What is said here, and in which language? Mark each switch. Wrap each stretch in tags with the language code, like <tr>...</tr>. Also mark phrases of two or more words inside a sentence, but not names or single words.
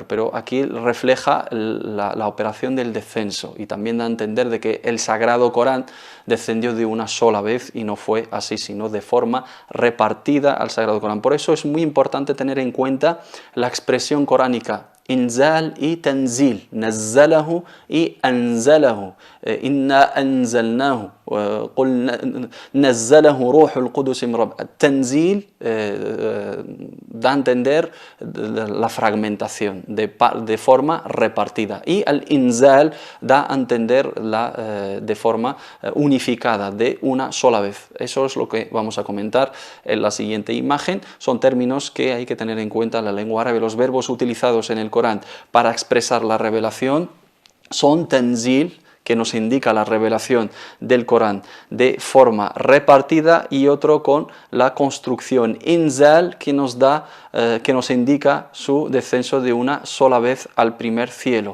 <es>Pero aquí refleja la operación del descenso y también da a entender de que el Sagrado Corán descendió de una sola vez y no fue así, sino de forma repartida al Sagrado Corán. Por eso es muy importante tener en cuenta la expresión coránica inzal y tanzil, nazzalahu y anzalahu,</es> <ar>إنا أنزلناه، قل نزله روح القدس من رب.</ar> <es>Tanzil da a entender la fragmentación de forma repartida, y al inzal da a entender de forma unificada, de una sola vez. Eso es lo que vamos a comentar en la siguiente imagen. Son términos que hay que tener en cuenta en la lengua árabe. Los verbos utilizados en el Corán para expresar la revelación son tanzil, que nos indica la revelación del Corán de forma repartida, y otro con la construcción inzal, que nos indica su descenso de una sola vez al primer cielo.</es>